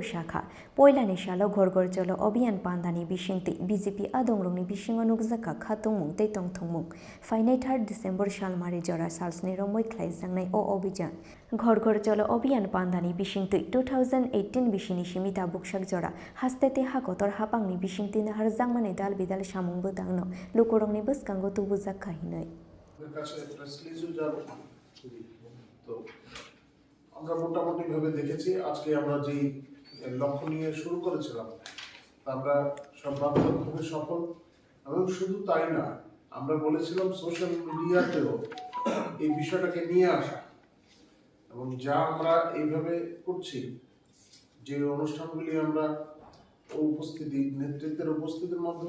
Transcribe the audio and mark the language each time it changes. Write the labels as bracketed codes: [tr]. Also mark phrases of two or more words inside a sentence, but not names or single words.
[trp] Shakha Poilani Shalo Gorgor Jolo Obiyan Pandani Bishingti BJP Adongrongni Bishingo Nukzaka Khatungmung Teitong Thungmung Fainai 3 December Shalmari Jora Salsni Romoi Khlai Jangnai O Obijan Gorgor Jolo Obiyan Pandani Bishingti 2018 Bishini Shimita Bukshak Jora Hastete Hakotor Hapangni Bishingti Nahar Jangmani Dal Bidal Shamung Budangno Lukorongni Buskango Tubuzak Kahinai [bn] আমরা মোটামুটি ভাবে দেখেছি আজকে আমরা যে লক্ষ্য নিয়ে শুরু করেছিলাম আমরা সর্বাত্মকভাবে সফল এবং শুধু তাই না আমরা বলেছিলাম [en] social media [bn] এই বিষয়টাকে নিয়ে আসা এবং যা আমরা এইভাবে করছি যে অনুষ্ঠানগুলি আমরা উপস্থিতি নেতৃত্বের উপস্থিতির মাধ্যমে